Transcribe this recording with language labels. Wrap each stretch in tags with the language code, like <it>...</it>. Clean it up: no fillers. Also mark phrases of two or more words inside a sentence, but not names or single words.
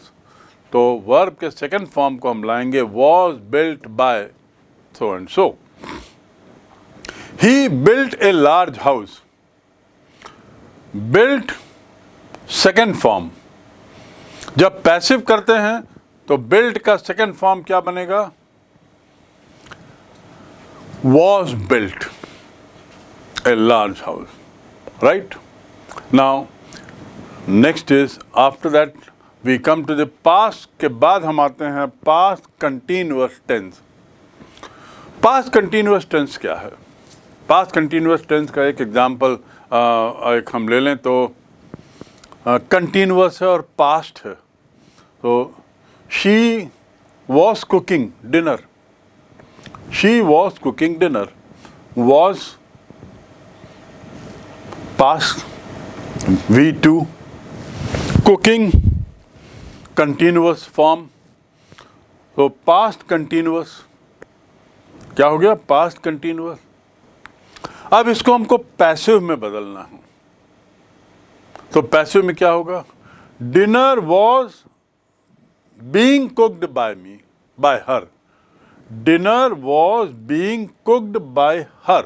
<hi>तो वर्ब के</hi> <en>second form</en> <hi>को हम लाएंगे</hi> <en>was built by so and so. He built a large house, built second form.</en> <hi>जब पैसिव करते हैं तो बिल्ट का</hi> <en>second form</en> <hi>क्या बनेगा?</hi> <en>was built a large house, right? Now next is, after that we come to the past।</en> <hi>के बाद हम आते हैं</hi> <en>past continuous tense। past continuous tense</en> <hi>क्या है?</hi> <en>past continuous tense</en> <hi>का एक एग्जाम्पल एक हम ले लें तो continuous है और past है।</hi> <en>तो she was cooking dinner, she was cooking dinner, was past V2, cooking continuous form।</en> <hi>तो</hi> <en>past continuous</en> <hi>क्या हो गया?</hi> <en>past continuous।</en> <hi>अब इसको हमको पैसिव में बदलना है। तो पैसिव में क्या होगा?</hi> <en>Dinner was being cooked by me, by her. Dinner was being cooked by her.</en>